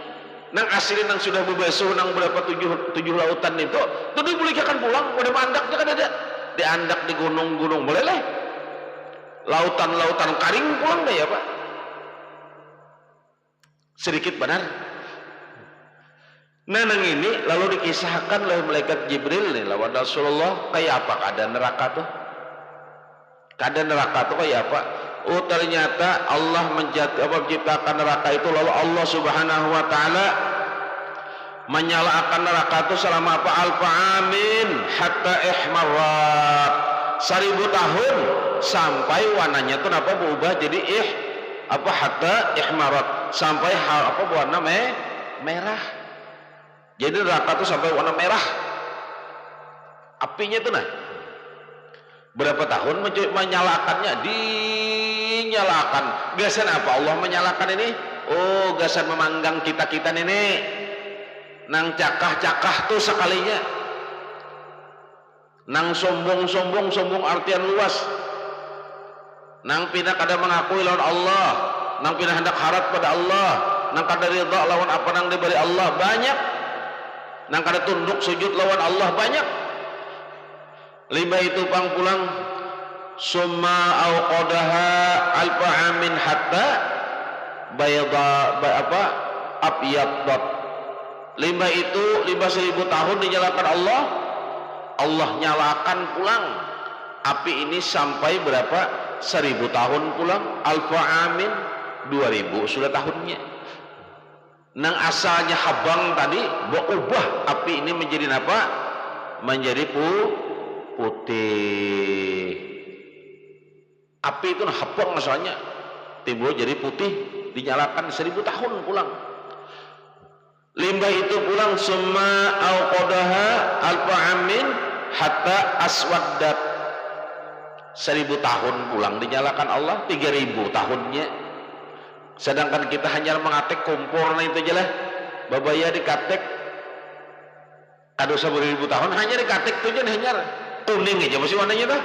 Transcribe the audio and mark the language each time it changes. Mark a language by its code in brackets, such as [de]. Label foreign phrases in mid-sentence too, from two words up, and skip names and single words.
[bjn] Nang asli nang sudah berbasuh nang berapa 7 lautan itu dibulikakan pulang, udah mandaknya kan ada. Diandak di gunung-gunung meleleh, lautan-lautan karing pulang deh ya Pak, sedikit benar. Nah nang ini lalu dikisahkan oleh malaikat Jibril nih lawan Rasulullah, kayak apa keadaan neraka tuh, keadaan neraka tuh kayak apa. Oh ternyata Allah menciptakan neraka itu, lalu Allah [ar] سبحانه وتعالى [bjn] menyalakan neraka itu selama apa, [ar] ألف عام حتى احمرت, [bjn] 1000 tahun sampai warnanya itu apa berubah jadi [ar] حتى احمرت, [bjn] sampai apa warna merah. Jadi neraka itu sampai warna merah apinya itu. Nah berapa tahun menyalakannya, dinyalakan. Gasan apa Allah menyalakan ini? Oh gasan memanggang kita nenek, nang cakah-cakah tuh sekalinya, nang sombong artian luas, nang pindah kada mengakui lawan Allah, nang pindah hendak harap pada Allah, nang kada ridha lawan apa nang diberi Allah banyak, nang kada tunduk sujud lawan Allah banyak. Lima itu pang pulang [ar] ثم أوقدها ألف عام حتى بيضت [bjn] apa abyadat. 5 itu 5.000 tahun dinyalakan Allah, Allah nyalakan pulang api ini sampai berapa 1.000 tahun pulang, [ar] ألف عام [bjn] 2.000 sudah tahunnya. Nang asalnya habang tadi berubah api ini menjadi apa, menjadi putih. Api itu habang asalnya timbul jadi putih, dinyalakan 1.000 tahun pulang. Limbah itu pulang [ar] ثم أوقدها ألف عام حتى اسودت, [bjn] 1.000 tahun pulang dinyalakan Allah, 3.000 tahunnya. Sedangkan kita hanya mengatek kompor itu aja lah, babaya dikatek kado 1.000 tahun hanya dikatek itu aja, hanya kuning aja masih warnanya tuh.